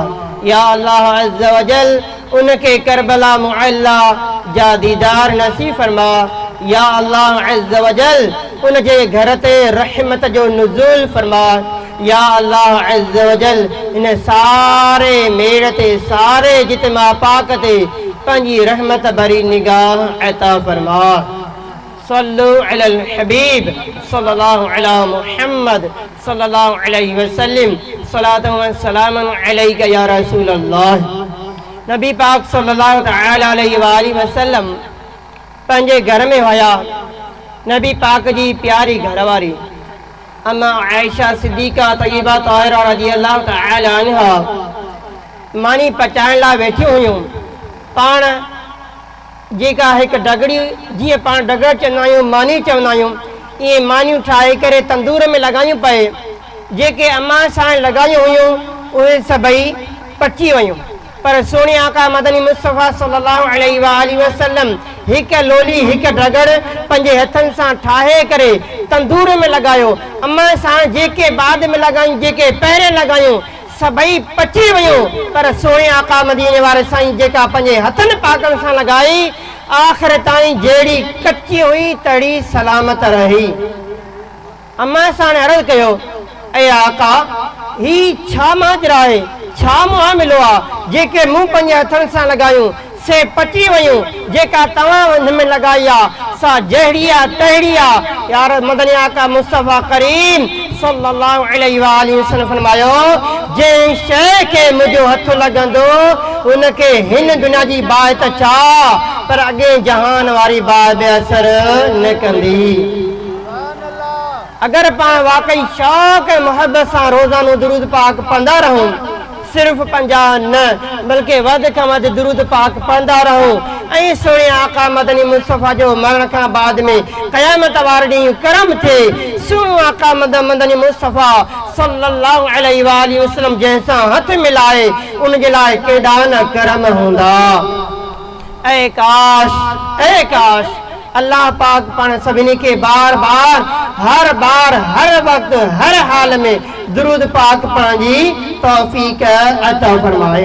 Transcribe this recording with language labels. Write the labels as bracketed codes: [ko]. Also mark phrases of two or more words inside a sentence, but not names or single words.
[ar] يا الله عز وجل, [sd] उनखे करबला मुअल्ला जा दीदार नसीब फरमा। [ar] يا الله عز وجل, [sd] उन जे घर ते रहमत जो नुज़ूल फरमा। [ar] يا الله عز وجل, [sd] इन सारे मेड़ ते, सारे जितमा पाक ते पंहिंजी रहमत भरी निगाह अता फरमा। [ar] صلوا على الحبيب صلى الله على محمد صلى الله عليه وسلم، الصلاة والسلام عليك يا رسول الله. [sd] नबी पाक [ar] صلى الله تعالى عليه وآله وسلم [sd] पंहिंजे घर में हुया। नबी पाक जी प्यारी घरवारी अम्मा आयशा सिद्दीक़ा तय्यबा ताहिरा [ar] رضي الله تعالى عنها [sd] मानी पचाइण लाइ वेठियूं हुयूं। पाण जेका हिकु डगड़ी, जीअं पाण डगर चवंदा आहियूं, मानी चवंदा आहियूं, इहे मानियूं ठाहे करे तंदूर में लॻायूं पए। जेके अम्मा सां लॻायूं हुयूं उहे सभई पची वियूं, पर सोने आका मदनी मुस्तफ़ा [ar] صلى الله عليه وآله وسلم [sd] हिकु लोली, हिकु डगर पंहिंजे हथनि सां ठाहे करे तंदूर में लॻायो। अम्मा सां जेके बाद में लॻायूं, जेके पहिरें लॻायूं, सभई पची वियूं, पर सोने आका मदीने वारे साईं जेका पंहिंजे हथनि पाकनि सां लॻाई, आख़िर ताईं जहिड़ी कची हुई तड़ी सलामत रही। अम्मा सां अर्ज़ु कयो, ऐ आका, ही छा माजरा आहे, छा मुआमिलो आहे, जेके मूं पंहिंजे हथनि सां लॻायूं से पची वियूं, जेका तव्हां हिन में लॻाई आहे सा जहिड़ी आहे तहिड़ी आहे। यार मदनी आका मुस्तफ़ा करीम [ar] صلى الله عليه وآله وسلم [sd] फरमायो, जंहिं शइ खे मुंहिंजो हथ लॻंदो उनखे हिन दुनिया जी बाहि त छा, पर अॻे जहान वारी बाहि बि असर न कंदी। अगरि पाण वाकई शौक़ ऐं मुहबत सां रोज़ानो दुरूद पाक पढ़ंदा रहूं, सिर्फ़ 50 न बल्कि वधि खां वधि दुरूद पाक पढ़ंदा रहूं, ऐं सोने आका मदनी मुस्तफ़ा जो मरण खां बाद में क़यामत वारे ॾींहुं करम थिए, सुनो आका मदनी मुस्तफ़ा [ar] صلى الله عليه وآله وسلم [sd] जंहिंसां हथ मिलाए, उन जे लाइ केॾा न करम हूंदा। ऐ काश, ऐ काश अल्लाह पाक पाण सभिनी खे बार बार, हर बार, हर वक्त, हर हाल में दुरूद पाक पढ़ण जी तौफ़ीक़ अता फरमाए।